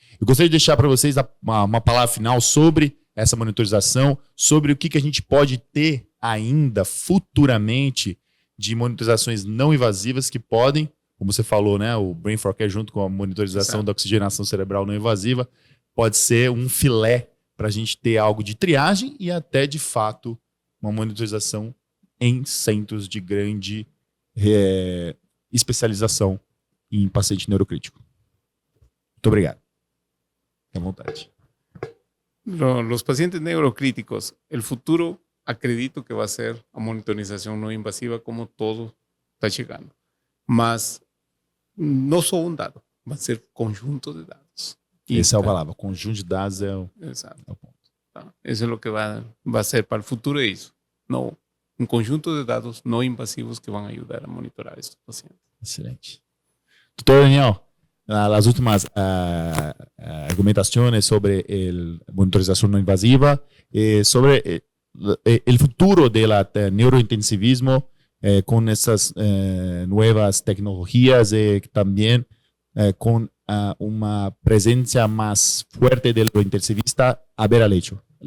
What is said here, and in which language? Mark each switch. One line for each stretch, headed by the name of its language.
Portuguese: Eu gostaria de deixar para vocês uma palavra final sobre essa monitorização, sobre o que a gente pode ter ainda futuramente de monitorizações não invasivas que podem, como você falou, né, o Brain for Care junto com a monitorização da oxigenação cerebral não invasiva, pode ser um filé para a gente ter algo de triagem e até, de fato, uma monitorização em centros de grande especialização em paciente neurocrítico. Muito obrigado. Fique à vontade.
Spanish: Los pacientes neurocríticos, el futuro acredito que va a ser a monitorización no invasiva como todo está llegando. Mas no só un dado, va a ser conjunto de dados.
Portuguese: Essa é a palavra. Conjunto de dados é o ponto. Tá?
Spanish: Eso es lo que va a ser para el futuro eso. No, un conjunto de dados no invasivos que van a ayudar a monitorar estos pacientes.
Portuguese: Excelente.
Spanish: Doutor Daniel, las últimas argumentaciones sobre monitorización no invasiva, sobre el futuro de la neurointensivismo con estas nuevas tecnologías también con una presencia más fuerte del intensivista a ver al lecho.